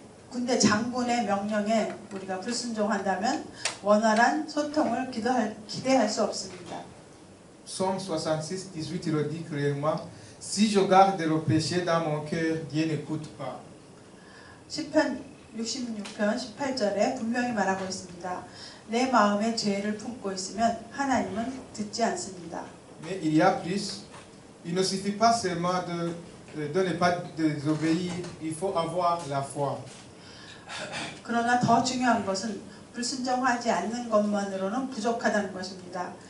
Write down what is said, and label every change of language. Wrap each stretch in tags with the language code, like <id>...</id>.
<ko>군대 장군의 명령에 우리가 불순종한다면 원활한 소통을 기대할 수 없습니다.</ko> <fr>Psaume 66, 18, il le dit clairement, si je garde le péché dans mon cœur, Dieu n'écoute pas.</fr> <ko>시편 66편 18절에 분명히 말하고 있습니다. 내 마음에 죄를 품고 있으면 하나님은 듣지 않습니다.</ko> <fr>Mais il y a plus. Il ne suffit pas seulement de ne pas désobéir, il faut avoir la foi.</fr> <ko>그러나 더 중요한 것은 불순종하지 않는 것만으로는 부족하다는 것입니다.</ko>